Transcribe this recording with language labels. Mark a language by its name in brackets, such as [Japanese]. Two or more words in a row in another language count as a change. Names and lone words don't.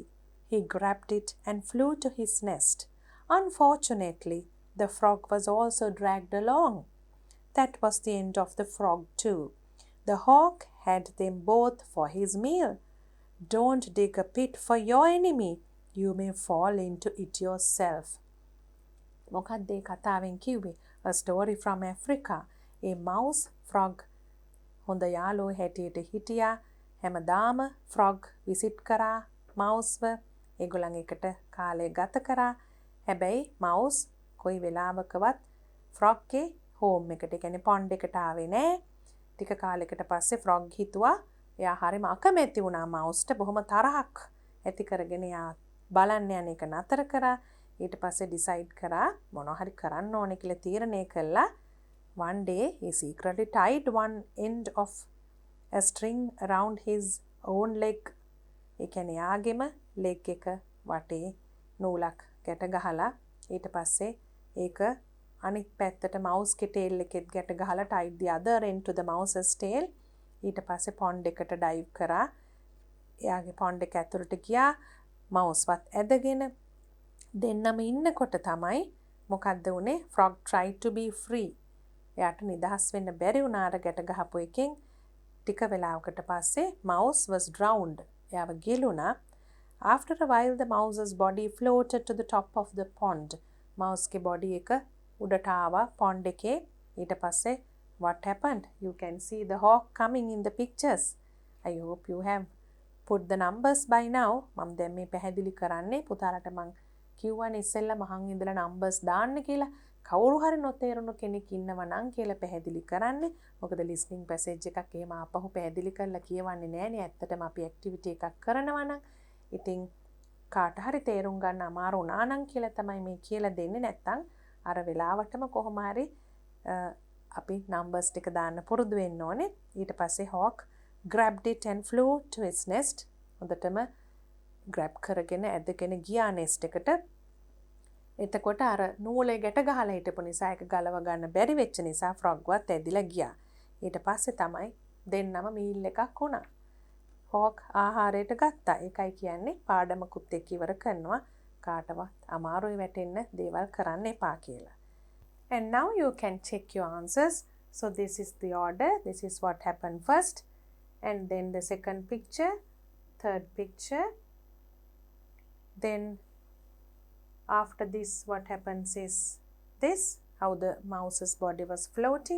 [English] He grabbed it and flew to his nest. Unfortunately, the frog was also dragged along. That was the end of the frog too. The hawk had them both for his meal. Don't dig a pit for your enemy. You may fall into it yourself. [Sinhala] මොකක්ද ඒ කතාවෙන් කිව්වේ? [English] A story from Africa. A mouse, frog [Sinhala] හොඳ යාළුවෝ හැටියට හිටියා. හැමදාම [English] frog visit [Sinhala] කරා mouse-ව. ඒගොල්ලන් එකට කාලය ගත කරා. හැබැයි mouse කොයි වෙලාවකවත් frog ගේ home එකට, ඒ කියන්නේ pond එකට ආවේ නෑ. ටික කාලයකට පස්සේ frog හිතුවා එයා හරිම අකමැති වුණා mouse-ට. බොහොම තරහක් ඇති කරගෙන එයා බලන්න යන එක නතර කරා. ඊට පස්සේ decide කරා මොනවා හරි කරන්න ඕනේ කියලා තීරණය කළා. [English] One day he secretly tied one end of a string around his own leg. [Sinhala] ඒ කියන්නේ යාගෙම leg එක වටේ නූලක් ගැට ගහලා ඊට පස්සේ ඒක අනිත් පැත්තට mouse ගේ tail එකෙත් ගැට ගහලා [English] tied the other end to the mouse's tail. [Sinhala] ඊට පස්සේ pond එකට dive කරා. එයාගේ pond එක ඇතුළට ගියා. mouse වත් ඇදගෙන දෙන්නම ඉන්නකොට තමයි මොකද්ද උනේ? [English] frog tried to be free. [Sinhala] එයාට නිදහස් වෙන්න බැරි වුණා අර ගැට ගහපු එකෙන්. ටික වෙලාවකට පස්සේ [English] mouse was drowned. [Sinhala] එයාව ගිලුණා. [English] After a while the mouse's body floated to the top of the pond. [Sinhala] mouse ගේ body එක උඩට ආවා pond එකේ. ඊට පස්සේ [English] what happened? You can see the hawk coming in the pictures. I hope you have put the numbers by now. [Sinhala] මම දැන් මේ පැහැදිලි කරන්නේ පුතාලට මං කිව්වනේ ඉස්සෙල්ලා මහන් ඉඳලා numbers දාන්න කියලා. කවුරු හරි නොතේරුණු කෙනෙක් ඉන්නවා නම් කියලා පැහැදිලි කරන්න. මොකද [English] listening passage [Sinhala] එකක් එහෙම ආපහු පැහැදිලි කරලා කියවන්නේ නෑනේ. ඇත්තටම අපි activity එකක් කරනවා නම් ඉතින් කාට හරි තේරුම් ගන්න අමාරු වුණා නම් කියලා තමයි මේ කියලා දෙන්නේ. නැත්තම් අර වෙලාවටම කොහොම හරි අපි numbers ටික දාන්න පුරුදු වෙන්න ඕනේ. ඊට පස්සේ [English] hawk grabbed it and flew to its nest. [Sinhala] හොඳටම grab කරගෙන ඇදගෙන ගියා nest එකට. එතකොට අර නූලේ ගැට ගහලා හිටපු නිසා ඒක ගලව ගන්න බැරි වෙච්ච නිසා frog වත් ඇදිලා ගියා. ඊට පස්සේ තමයි දෙන්නම මීල් එකක් වුණා. hawk ආහාරයට ගත්තා. ඒකයි කියන්නේ පාඩමකුත් එක්ක ඉවර කරනවා කාටවත් අමාරුයි වැටෙන්න දේවල් කරන්න එපා කියලා. [English] And now you can check your answers. So this is the order. This is what happened first. And then the second picture, third picture. Then after this what happens is this, how the mouse's body was floating.